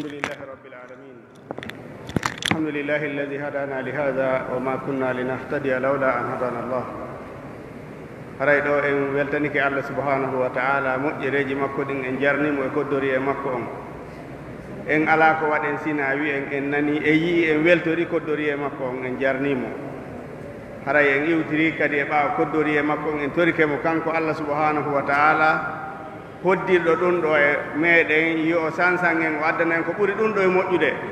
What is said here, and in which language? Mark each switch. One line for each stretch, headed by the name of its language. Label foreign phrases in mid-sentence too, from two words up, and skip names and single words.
Arabic: لله رب العالمين الحمد لله الذي هدانا لهذا وما كنا لنهتدي لولا أن هدانا الله
Fula: haray ɗo en weltanike
Arabic: الله سبحانه وتعالى
Fula: moƴƴereji makko ɗin en jarnimo e koddori e makko on en ala ko waɗen sina wi en nani e yii en weltori koddori e makko on en jarnimo haray en iwtiri kadi e ɓaawa koddori e makko on en torikemo kanko
Arabic: الله سبحانه وتعالى
Fula: hoddirɗo ɗum ɗo e meɗen yo sansan en o addana en ko ɓuri ɗum ɗo e moƴƴude